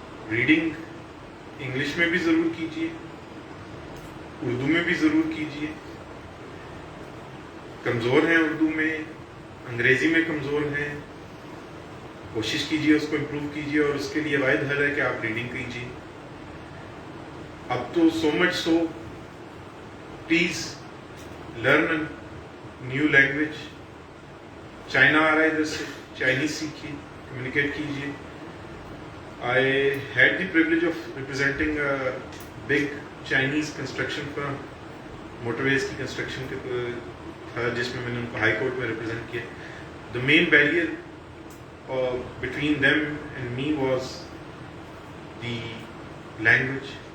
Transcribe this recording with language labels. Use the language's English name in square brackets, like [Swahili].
[Urdu] Reading English میں بھی ضرور کیجیے, اردو میں بھی ضرور کیجیے. کمزور ہیں اردو میں, انگریزی میں کمزور ہیں, کوشش کیجیے اس کو امپروو کیجیے, اور اس کے لیے واحد حل ہے کہ آپ ریڈنگ کیجیے. اب تو [English] so much so, please learn a new language. [Urdu] China آ رہا ہے ادھر سے, چائنیز سیکھیے, کمیونیکیٹ کیجیے. [English] I had the privilege of representing a big Chinese construction firm, motorways [Urdu] کی کنسٹرکشن کے تھا, جس میں نے ان کو ہائی کورٹ میں ریپرزینٹ کیا. [English] the main barrier between them and me was the language.